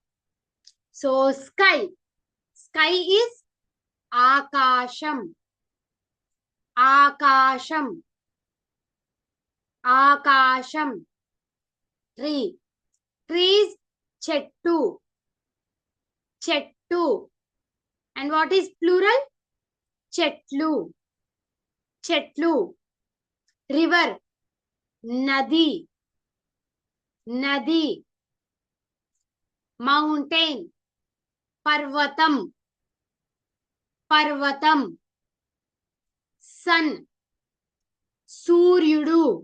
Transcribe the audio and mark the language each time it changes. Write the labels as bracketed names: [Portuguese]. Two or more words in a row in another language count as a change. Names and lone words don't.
[English] So sky. Sky is Akasham. [Telugu] Akasham. Akasham. [English] Tree. Trees, chettu. Chettu. And what is plural? [Telugu] Chetlu. Chetlu. [English] River, nadi. Nadi. Mountain, parvatam. Parvatam. Sun, suryudu.